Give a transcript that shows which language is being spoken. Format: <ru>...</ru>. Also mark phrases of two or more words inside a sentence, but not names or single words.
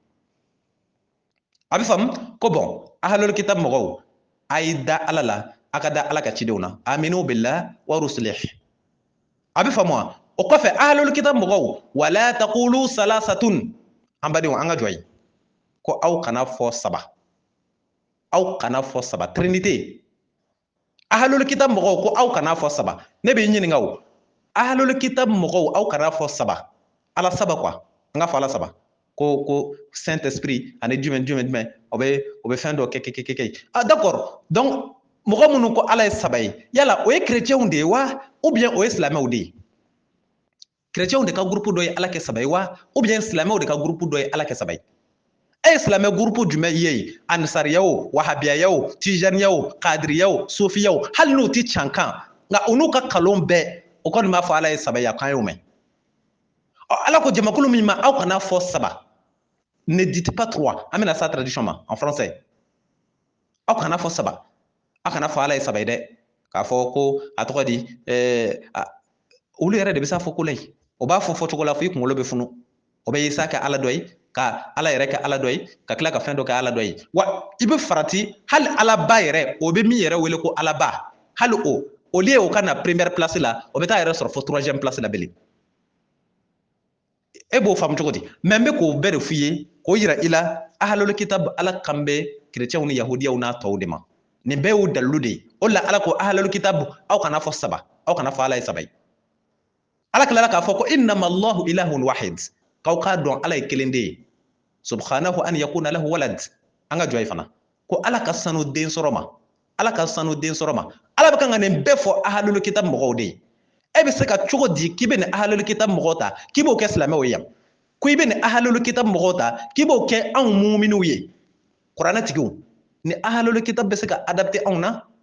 <bm>a bɛ faamu ko bɔn</bm> <ar>أهل الكتاب</ar> <bm>mɔgɔw a y'i da ala la a ka da ala ka cidenw na</bm> <ar>آمنوا بالله ورسله</ar> <bm>a bɛ faamu wa o kɔfɛ</bm> <ar>أهل الكتاب</ar> <bm>mɔgɔw</bm> <ar>ولا تقولوا ثلاثة</ar> <bm>an badenw an ka jɔ yen ko aw kana fɔ saba trinité</bm> <ar>أهل الكتاب</ar> <bm>mɔgɔw ko aw kana fɔ saba ne b'i ɲininka o</bm> <ar>أهل الكتاب</ar> <bm>mɔgɔw aw kana fɔ saba ala saba quoi an ka fɔ ala saba ko</bm> <fr>saint esprit</fr> <bm>ani jumɛn o bɛ fɛn dɔ kɛ</bm> <fr>ah d'accord</fr> <bm>donc mɔgɔ minnu ko ala ye saba ye yala o ye chrétienw de ye wa</bm> <fr>ou bien</fr> <bm>o ye silamɛw de ye chrétienw de ka groupe dɔ ye ala kɛ saba ye wa</bm> <fr>ou bien</fr> <bm>silamɛw de ka groupe dɔ ye ala kɛ saba ye e ye silamɛ groupe jumɛn ye ansariya o wahabiya o tijaniya o kadiriya o sofiya o hali n'u ti cankan nka u n'u ka kalon bɛɛ o kɔni b'a fɔ ala ye saba ye a kan y'o mɛn ala ko jamakulu min ma aw kana fɔ saba ne</bm> <fr>dites pas trois</fr> <bm>an bɛna sa traduction ma</bm> <fr>en français</fr> <bm>aw kana fɔ saba aw kana fɔ ala ye saba ye dɛ k'a fɔ ko a tɔgɔ di olu yɛrɛ de bɛ s'a fɔ ko la ye o b'a fɔ fɔcogo la fo i kunkolo bɛ funu o bɛ isa kɛ ala dɔ ye ka ala yɛrɛ kɛ ala dɔ ye ka tila ka fɛn dɔ kɛ ala dɔ ye wa i bɛ farati hali alaba yɛrɛ o bɛ min yɛrɛ wele ko alaba hali o lieu o ka na</bm> <fr>première place</fr> <bm>la o bɛ taa yɛrɛ sɔrɔ fo</bm> <fr>troisième place</fr> <bm>la bilen e b'o faamu cogo di mais n bɛ k'o bɛɛ de f'i ye k'o yira i la</bm> <ar>أهل الكتاب</ar> <bm>ala kan bɛ chrétienw ni yahudiyaw n'a tɔw de ma nin bɛɛ y'o dalilu de ye o la ala ko</bm> <ar>أهل الكتاب</ar> <bm>aw kana fɔ saba aw kana fɔ ala ye saba ye ala tilala k'a fɔ ko</bm> <ar>إنما الله إله واحد</ar> <bm>k'aw k'a dɔn ala ye kelen de ye</bm> <ar>سبحانه أن يكون له ولد</ar> <bm>an ka jɔ ye fana ko ala ka sanu den sɔrɔ ma ala ka sanu den sɔrɔ ma ala bɛ kan ka nin bɛɛ fɔ</bm> <ar>أهل الكتاب</ar> <bm>mɔgɔw de ye e bɛ se ka cogo di k'i bɛ nin</bm> <ar>أهل الكتاب</ar> <bm>mɔgɔw ta k'i b'o kɛ silamɛw ye yan ko i bɛ nin</bm> <ar>أهل الكتاب</ar> <bm>mɔgɔw ta k'i b'o kɛ anw muminw ye kuranɛtigiw ni</bm> <ar>أهل الكتاب</ar> <bm>bɛ se ka adapter anw na</bm>